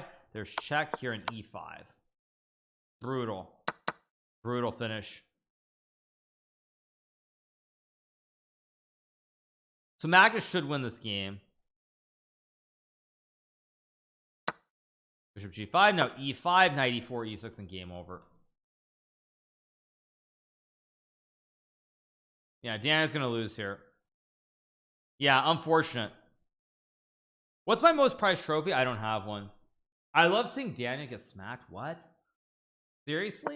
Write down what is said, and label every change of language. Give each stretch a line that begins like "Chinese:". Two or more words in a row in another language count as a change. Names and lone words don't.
English: There's check here and e5. Brutal finish. So Magnus should win this game. Bishop g5, now e5, knight e4, e6, and game over. Yeah, Deanna's gonna lose here. Yeah, unfortunate. What's my most prized trophy? I don't have one. I love seeing Daniel get smacked.